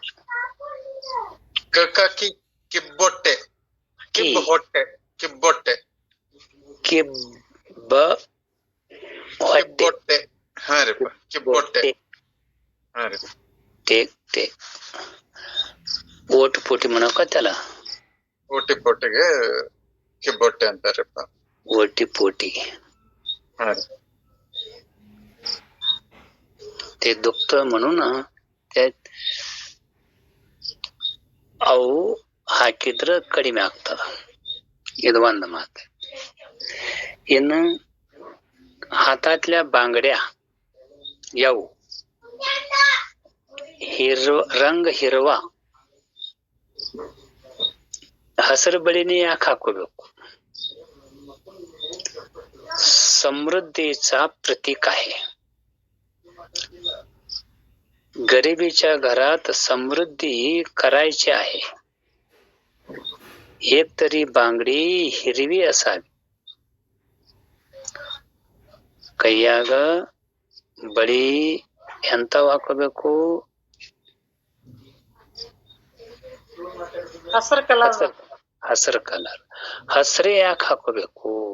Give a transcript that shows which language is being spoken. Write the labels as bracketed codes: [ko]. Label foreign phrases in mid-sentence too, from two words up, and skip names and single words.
[kn] ಕಿಬ್ಬೊಟ್ಟೆ ಕಿಬ್ಬ ಹೊಟ್ಟೆ ಕಿಬ್ಬೊಟ್ಟೆ ಕಿಬ್ಬೊಟ್ಟೆ. ಹಾ ರೀ ಕಿಬ್ಬೊಟ್ಟೆ. ಹಾ ರೀ ಓಟು ಪೋಟಿ ಮಾಡಕತ್ತಲ್ಲ, ಓಟಿ ಪೋಟಿಗೆ ಕಿಬ್ಬೊಟ್ಟೆ ಅಂತಾರಪ್ಪ. ಓಟಿ ಪೋಟಿ. ಹಾ ರೀ. [mr] ते दुखतं म्हणून [kn] ಅವು ಹಾಕಿದ್ರ ಕಡಿಮೆ ಆಗ್ತದ. ಇದು ಒಂದು ಮಾತು. ಇನ್ನು [mr] हातातल्या बांगड्या याऊ रंग हिरवा [kn] ಹಸಿರು ಬಳಿನೇ ಯಾಕೆ ಹಾಕೋಬೇಕು? [mr] समृद्धीचा प्रतीक आहे. गरिबीच्या घरात समृद्धी करायची आहे. एक तरी बांगडी हिरवी असावी. [kn] ಕೈಯಾಗ ಬಳಿ ಎಂತವ್ ಹಾಕೋಬೇಕು? ಹಸಿರು ಕಲರ್. ಹಸಿರು ಕಲರ್. ಹಸ್ರೇ ಯಾಕೆ ಹಾಕೋಬೇಕು?